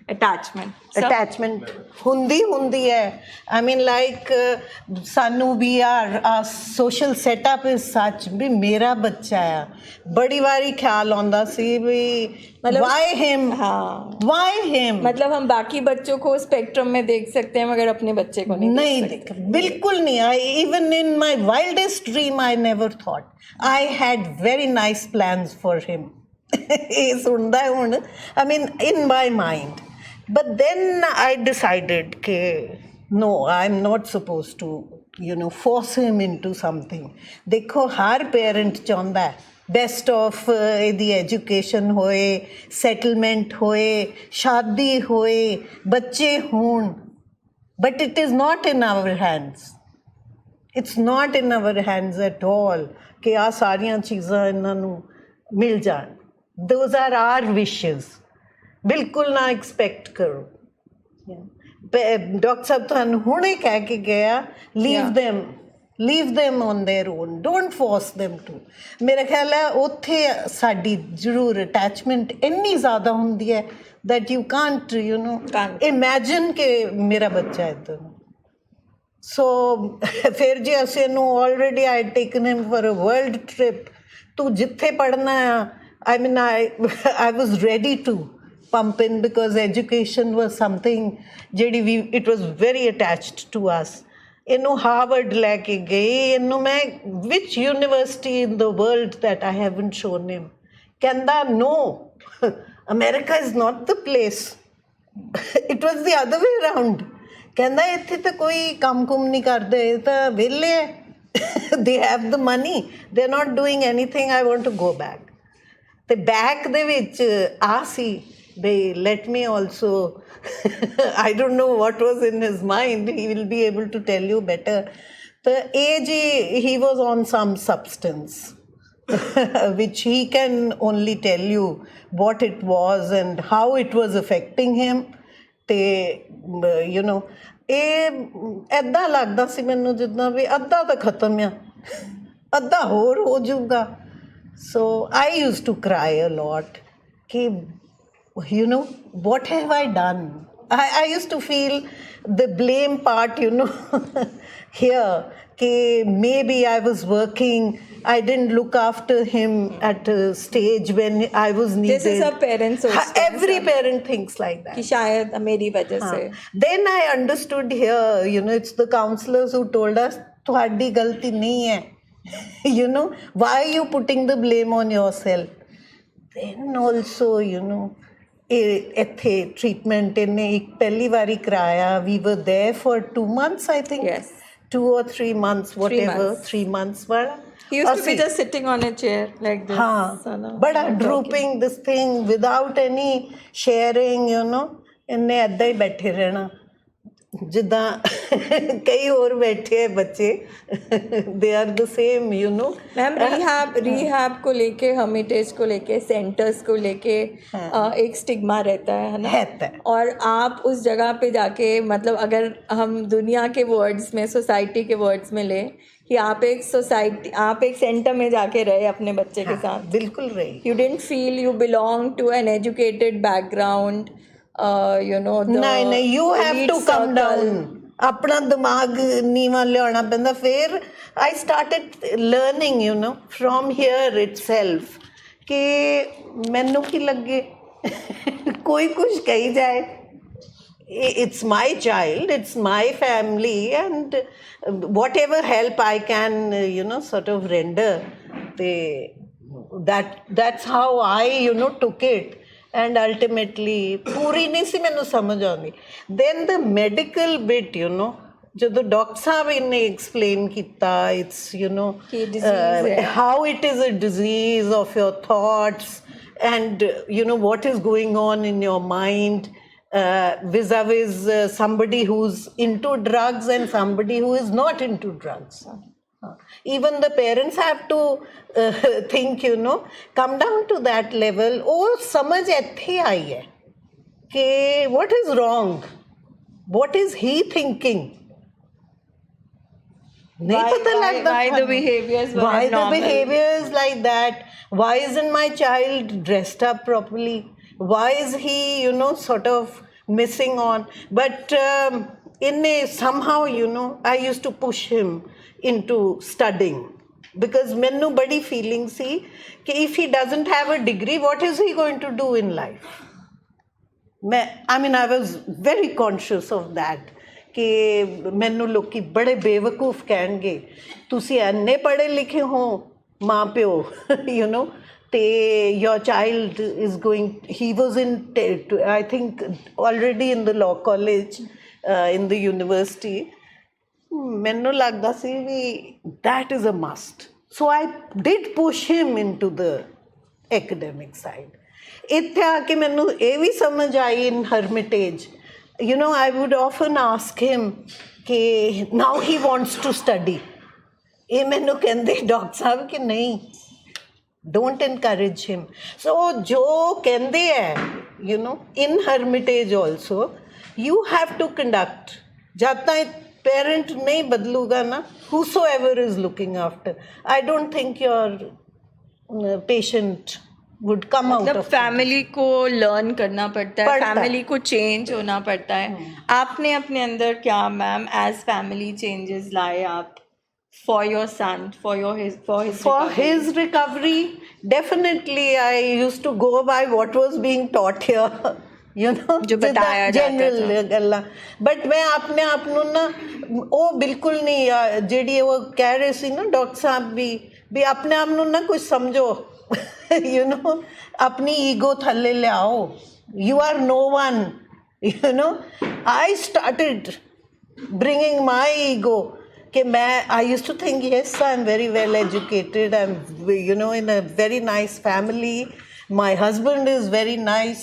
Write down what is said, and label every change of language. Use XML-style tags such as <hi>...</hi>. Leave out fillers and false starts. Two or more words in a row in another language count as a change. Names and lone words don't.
<pa>ਅਟੈਚਮੈਂਟ ਹੁੰਦੀ ਹੈ</pa> <en>I mean like</en> <pa>ਸਾਨੂੰ ਵੀ</pa> <en>our social setup is such</en> <pa>ਵੀ ਮੇਰਾ ਬੱਚਾ ਆ ਬੜੀ ਵਾਰੀ ਖਿਆਲ ਆਉਂਦਾ ਸੀ ਵੀ</pa> <en>why him why him</en> <hi>मतलब हम बाकी बच्चों को स्पेक्ट्रम में देख सकते हैं मगर अपने बच्चे को नहीं देख बिल्कुल नहीं</hi> <en>even in my wildest dream I never thought I had very nice plans for him</en> <pa>ਇਹ ਸੁਣਦਾ ਹੁਣ</pa> <en>I mean in my mind but then I decided ke no I'm not supposed to force him into something</en> <pa>ਦੇਖੋ ਹਰ parent ਚਾਹੁੰਦਾ ਹੈ</pa> <en>best of</en> <pa>ਇਹਦੀ education ਹੋਏ settlement ਹੋਏ ਸ਼ਾਦੀ ਹੋਏ ਬੱਚੇ ਹੋਣ</pa> <en>but it is not in our hands it's not in our hands at all</en> <pa>ਕਿ ਆਹ ਸਾਰੀਆਂ ਚੀਜ਼ਾਂ ਇਹਨਾਂ ਨੂੰ ਮਿਲ ਜਾਣ</pa> <en>those are our wishes</en> <pa>ਬਿਲਕੁਲ ਨਾ ਐਕਸਪੈਕਟ ਕਰੋ ਡਾਕਟਰ ਸਾਹਿਬ ਤੁਹਾਨੂੰ ਹੁਣੇ ਕਹਿ ਕੇ ਗਿਆ</pa> <en>leave them on their own don't force them to</en> <pa>ਮੇਰਾ ਖਿਆਲ ਹੈ ਉੱਥੇ ਸਾਡੀ ਜ਼ਰੂਰ ਅਟੈਚਮੈਂਟ ਇੰਨੀ ਜ਼ਿਆਦਾ ਹੁੰਦੀ ਹੈ</pa> <en>that you can't imagine</en> <pa>ਕਿ ਮੇਰਾ ਬੱਚਾ ਇੱਦਾਂ so ਫਿਰ ਜੇ ਅਸੀਂ ਇਹਨੂੰ</pa> <en>already I had taken him for a world trip</en> <pa>ਤੂੰ ਜਿੱਥੇ ਪੜ੍ਹਨਾ ਆ</pa> <en>I mean I was ready to pump in because education was something it was very attached to us</en> <pa>ਇਹਨੂੰ ਹਾਰਵਰਡ ਲੈ ਕੇ ਗਏ ਇਹਨੂੰ ਮੈਂ</pa> <en>which university in the world that I haven't shown him ਕਹਿੰਦਾ no America is not the place it was the other way around</en> <pa>ਕਹਿੰਦਾ ਇੱਥੇ ਤਾਂ ਕੋਈ ਕੰਮ ਕੁਮ ਨਹੀਂ ਕਰਦੇ ਇਹ ਤਾਂ ਵਿਹਲੇ</pa> <en>they have the money they're not doing anything I want to go back</en> <pa>ਤੇ ਬੈਕ ਦੇ ਵਿੱਚ ਆ ਸੀ ਬਈ</pa> <en>let me also I don't know what was in his mind he will be able to tell you better the age he was on some substance which he can only tell you what it was and how it was affecting him ਤੇ</en> <pa>ਇਹ ਐਦਾਂ ਲੱਗਦਾ ਸੀ ਮੈਨੂੰ ਜਿੱਦਾਂ ਵੀ ਅੱਧਾ ਤਾਂ ਖਤਮ ਆ ਅੱਧਾ ਹੋਰ ਹੋ ਜਾਊਗਾ</pa> <en>so I used to cry a lot ਕਿ what have I done I used to feel the blame part here कि maybe I was working I didn't look after him at a stage when I was needed this is a parent's every parent thinks like that</en> <hi>कि शायद मेरी वजह से</hi> <en>then I understood here it's the counselors who told us</en> <pa>ਤੁਹਾਡੀ ਗਲਤੀ ਨਹੀਂ ਹੈ</pa> <en>why are you putting the blame on yourself then also</en> <pa>ਇੱਥੇ treatment ਇਹਨੇ ਇੱਕ ਪਹਿਲੀ ਵਾਰੀ ਕਰਾਇਆ</pa> <en>we were there for 2 months I think yes 2 or 3 months whatever 3 months वाला he used to be just sitting on a chair like this bada drooping this thing without any sharing</en> <pa>ਇਹਨੇ ਏਦਾਂ ਹੀ ਬੈਠੇ ਰਹਿਣਾ ਜਿੱਦਾਂ ਕਈ ਹੋਰ ਬੈਠੇ ਬੱਚੇ</pa> <en>they are the same</en> <hi>मैम रिहैब को लेके हर्मिटेज को लेके सेंटर्स को लेके एक स्टिग्मा रहता है ना और आप उस जगह पे जाके मतलब अगर हम दुनिया के वर्ड्स में सोसाइटी के वर्ड्स में ले कि आप एक सेंटर में जाके रहे अपने बच्चे के साथ बिल्कुल रहे</hi> <en>you didn't feel you belong to an educated background नहीं you have to come down</en> <pa>ਆਪਣਾ ਦਿਮਾਗ ਨੀਵਾਂ ਲਿਆਉਣਾ ਪੈਂਦਾ ਫਿਰ</pa> <en>I started learning from here itself</en> <pa>ਕਿ ਮੈਨੂੰ ਕੀ ਲੱਗੇ ਕੋਈ ਕੁਝ ਕਹੀ ਜਾਏ</pa> <en>it's my child it's my family and whatever help I can sort of render that's how I took it and ultimately</en> <pa>ਪੂਰੀ ਨਹੀਂ ਸੀ ਮੈਨੂੰ ਸਮਝ ਆਉਂਦੀ</pa> <en>then the medical bit</en> <pa>ਜਦੋਂ ਡਾਕਟਰ ਸਾਹਿਬ ਨੇ</pa> <en>explain ਕੀਤਾ it's how it is a disease of your thoughts and what is going on in your mind vis-a-vis somebody who's into drugs and somebody who is not into drugs even the parents have to think come down to that level</en> <pa>ਉਹ ਸਮਝ ਇੱਥੇ ਆਈ ਹੈ ਕਿ</pa> <en>what is wrong what is he thinking</en> <pa>ਨਹੀਂ ਪਤਾ ਲੱਗਦਾ</pa> <en>why the behavior is like that why isn't my child dressed up properly why is he sort of missing on. But somehow, I used to push him into studying. Because</en> <pa>मैनू बड़ी feeling सी कि</pa> <en>if he doesn't have a degree, what is he going to do in life? I was very conscious of that.</en> <pa>ਕਿ ਮੈਨੂੰ ਲੋਕ ਬੜੇ ਬੇਵਕੂਫ਼ ਕਹਿਣਗੇ ਤੁਸੀਂ ਇੰਨੇ ਪੜ੍ਹੇ ਲਿਖੇ ਹੋ ਮਾਂ ਪਿਓ ਤੇ</pa> <en>your child is going, he was in, I think already in the law college, in the university.</en> <pa>ਮੈਨੂੰ ਲਗਦਾ ਸੀ ਭੀ</pa> <en>that is a must. So I did push him into the academic side.</en> <pa>ਇੱਥੇ ਆ ਕੇ ਮੈਨੂੰ ਇਹ ਵੀ ਸਮਝ ਆਈ in Hermitage.</pa> <en>I would often ask him कि now he wants to study.</en> <pa>ਇਹ ਮੈਨੂੰ ਕਹਿੰਦੇ ਡਾਕਟਰ ਸਾਹਿਬ ਕਿ ਨਹੀਂ,</pa> <en>don't encourage him.</en> <hi>So जो कहते हैं,</hi> <en>in Hermitage also, you have to conduct.</en> <hi>जब तक parent नहीं बदलूगा ना,</hi> <en>whosoever is looking after, I don't think your patient would come out of</en> <hi>फैमिली को लर्न करना पड़ता है, फैमिली को चेंज होना पड़ता है. आपने अपने अंदर क्या मैम</hi> <en>as family changes</en> <hi>लाए आप</hi> <en>for your son, for his recovery? Definitely I used to go by what was being taught here.</en> <hi>जो बताया जाता था.</hi> <pa>ਬਟ ਮੈਂ ਆਪਣੇ ਆਪ ਨੂੰ ਨਾ ਉਹ ਬਿਲਕੁਲ ਨਹੀਂ, ਜਿਹੜੀ ਉਹ ਕਹਿ ਰਹੇ ਸੀ ਨਾ ਡਾਕਟਰ ਸਾਹਬ ਭੀ ਆਪਣੇ ਆਪ ਨੂੰ ਨਾ ਕੁਝ ਸਮਝੋ. ਆਪਣੀ ਈਗੋ ਥੱਲੇ ਲੈ ਆਓ.</pa> <en>You are no one. I started bringing my ego. I used to think, yes, I'm very well educated. I'm, in a very nice family. My husband is very nice.</en>